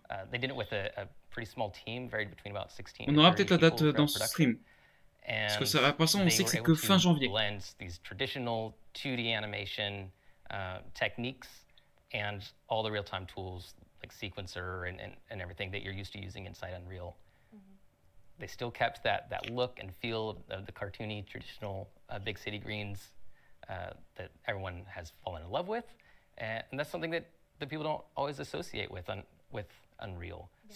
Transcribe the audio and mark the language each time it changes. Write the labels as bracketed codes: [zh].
[en] They did it with a pretty small team, varied between about 16 [fr] On aura peut-être la date dans ce stream. Parce que ça va passer, on sait que c'est que fin janvier. [en] Blend these traditional 2D animation techniques and all the real-time tools like sequencer and everything that you're used to using inside Unreal. They still kept that look and feel of the cartoony, traditional Big City Greens that everyone has fallen in love with, and that's something that people don't always associate with Unreal. Yeah.